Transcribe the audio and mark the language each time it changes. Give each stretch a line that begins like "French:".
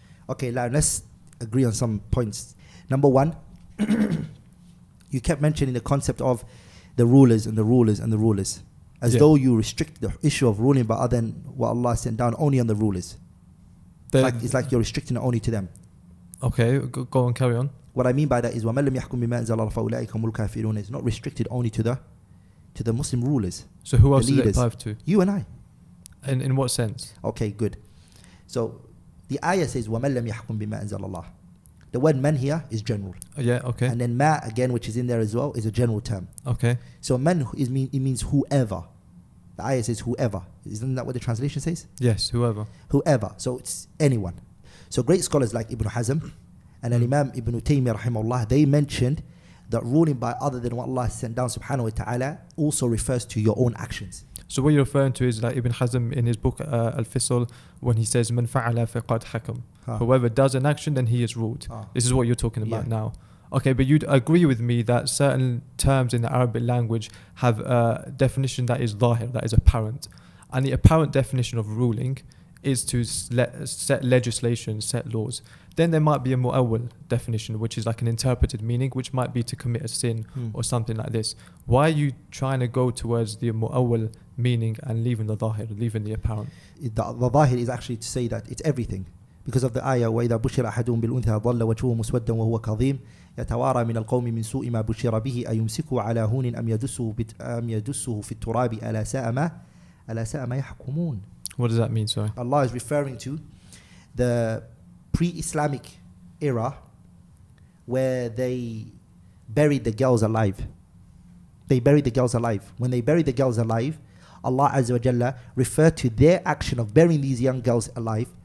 English: Okay, now let's agree on some points. Number one, you kept mentioning the concept of the rulers and the rulers and the rulers, as though you restrict the issue of ruling by other than what Allah sent down only on the rulers. It's like you're restricting it only to them. Okay, go on, carry on. What I mean by that is
Arabic: وَمَنْ لَمْ يَحْكُمْ بِمَا أَنزَلَ اللَّهُ فَأُولَٰئِكَ هُمُ الْكَافِرُونَ.
English: It's not restricted only to the Muslim rulers. So who else does it apply to? You and I. In what sense? Okay, good. So the ayah says
Arabic: وَمَنْ لَمْ يَحْكُمْ بِمَا أَنزَلَ اللَّهُ.
English: The word man here is general. Yeah, okay. And then ma again, which is in there as well, is a general term. Okay. So man it means whoever. The ayah says whoever. Isn't that what the translation says? Yes, whoever. Whoever. So it's anyone. So great scholars like Ibn Hazm and Imam Ibn Taymiyyah rahimahullah, they mentioned that ruling by other than what Allah sent down subhanahu wa ta'ala also refers to your own actions. So what you're referring to is like Ibn Hazm in his book Al-Fisl, when he says
Arabic: man fa'ala faqad hakam.
English: Whoever does an action, then he is ruled. This is what you're talking about now. Okay, but you'd agree with me that certain terms in the Arabic language have a definition that is zahir, that is apparent. And the apparent definition of ruling is to set legislation, set laws. Then there might be a mu'awwal definition, which is like an interpreted meaning, which might be to commit a sin or something like this. Why are you trying to go towards the mu'awwal meaning and leaving the zahir, leaving the apparent? The zahir is actually to say that it's everything. Because of the ayah,
Arabic: وَإِذَا بُشِّرَ أَحَدُهُمْ بِالْأُنْثَى ظَلَّ وَجْهُهُ مُسْوَدًّا وَهُوَ كَظِيمٌ يَتَوَارَى مِنَ الْقَوْمِ مِنْ سُوءِ مَا بُشِّرَ بِهِ أَيُمْسِكُهُ عَلَى هُونٍ أَمْ يَدُسُّهُ فِي التُّرَابِ أَلَا سَاءَ مَا يَحْكُمُونَ.
English: What does that mean, sorry? Allah is referring to the pre-Islamic era where they buried the girls alive. They buried the girls alive. When they buried the girls alive, Allah Azza wa Jalla referred to their action of burying these young girls alive.